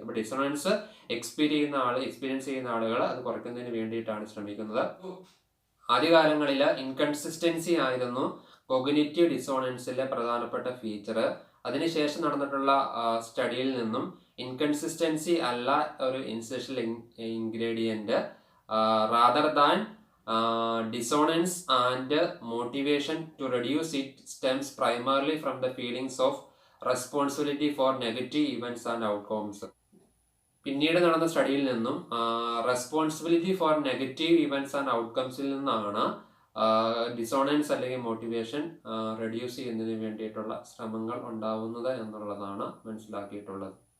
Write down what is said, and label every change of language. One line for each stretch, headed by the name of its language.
Malayalam: അപ്പോൾ dissonance experience ചെയ്യുന്ന ആളുകൾ അത് കുറയ്ക്കുന്നതിന് വേണ്ടിയിട്ടാണ് ശ്രമിക്കുന്നത്. ആദ്യകാലങ്ങളിൽ ഇൻകൺസിസ്റ്റൻസി ആയിരുന്നു കോഗ്നിറ്റീവ് ഡിസോണൻസിലെ പ്രധാനപ്പെട്ട ഫീച്ചർ. അതിനുശേഷം നടന്നിട്ടുള്ള സ്റ്റഡിയിൽ നിന്നും ഇൻകൺസിസ്റ്റൻസി അല്ല ഒരു essential ingredient,
English: Rather than dissonance and motivation to reduce it stems primarily from the feelings of responsibility for negative events and outcomes.
Malayalam: പിന്നീട് നടന്ന സ്റ്റഡിയിൽ നിന്നും responsibility for negative events and ഔട്ട്കംസിൽ നിന്നാണ് ഡിസോണൻസ് അല്ലെങ്കിൽ മോട്ടിവേഷൻ റെഡ്യൂസ് ചെയ്യുന്നതിന് വേണ്ടിയിട്ടുള്ള ശ്രമങ്ങൾ ഉണ്ടാവുന്നത് എന്നുള്ളതാണ് മനസ്സിലാക്കിയിട്ടുള്ളത്.